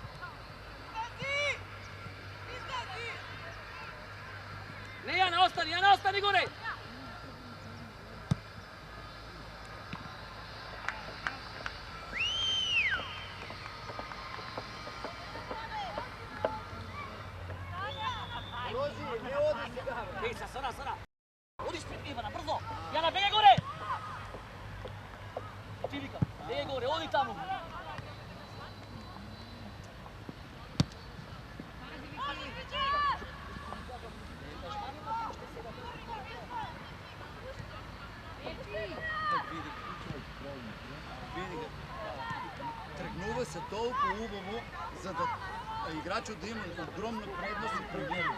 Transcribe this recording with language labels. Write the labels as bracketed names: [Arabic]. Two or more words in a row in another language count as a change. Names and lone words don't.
[Macedonian] Не, Jana, остани горе! Rozi, не оди сега, бе. Еј, Sara! Одиш пред Ivana, брзо! Jana, бегај горе! Ти вика, бегај горе, оди тамо! Види го. Тргнува се толку убаво, за да играчот да има огромна предност и проблеми.